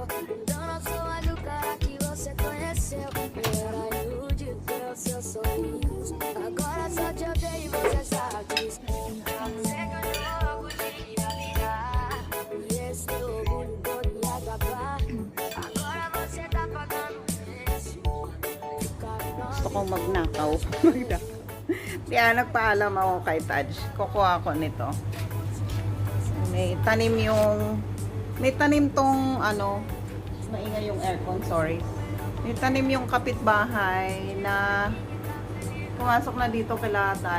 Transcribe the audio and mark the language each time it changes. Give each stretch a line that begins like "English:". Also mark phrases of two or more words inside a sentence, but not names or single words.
Portuguese: Mudando sua do cara que você conheceu. Eu era iludido pelo seu sorriso. Agora só te odeio e você sabe disso. Sei que eu jogo de virar. E esse teu orgulho todo ia acabar. Agora você tá pagando preço.
Filipino: Gusto kong magnakaw. Kaya nagpaalam ako kay Taj. Kukuha ko nito. May tanim tong ano, maingay yung aircon, sorry. May tanim yung kapitbahay na pumasok na dito kila Taj.